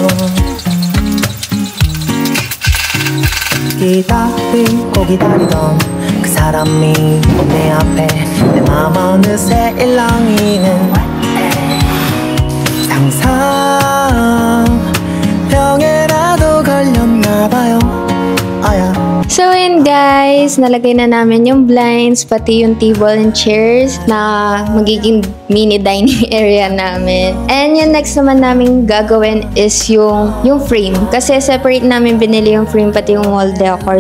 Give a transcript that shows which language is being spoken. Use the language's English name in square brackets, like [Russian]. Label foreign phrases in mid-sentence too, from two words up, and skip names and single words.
[Korean] 기다리고 기다리던 그 사람이 내 앞에 내 맘 어느새 일렁이는 상상 병에라도 걸렸나봐요. [Filipino] So yun guys, nalagay na namin yung blinds, pati yung [English] table and chairs [Filipino] na magiging [English] mini dining area [Filipino] namin. And yung next naman namin gagawin is yung frame. Kasi separate namin binili yung frame pati yung [English] wall decor.